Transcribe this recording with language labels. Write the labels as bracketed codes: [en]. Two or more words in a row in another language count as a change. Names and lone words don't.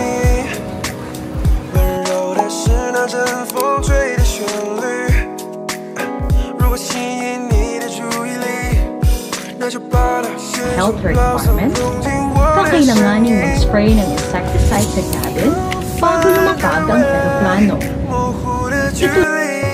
[zh] 温柔的是那阵风吹的旋律。如果吸引你的注意力，那就把那些 [en] Health requirements, [tl] kakailanganing mag-spray ng insecticide sa cabin bago lumapag ang eroplano. [zh] 模糊的距离。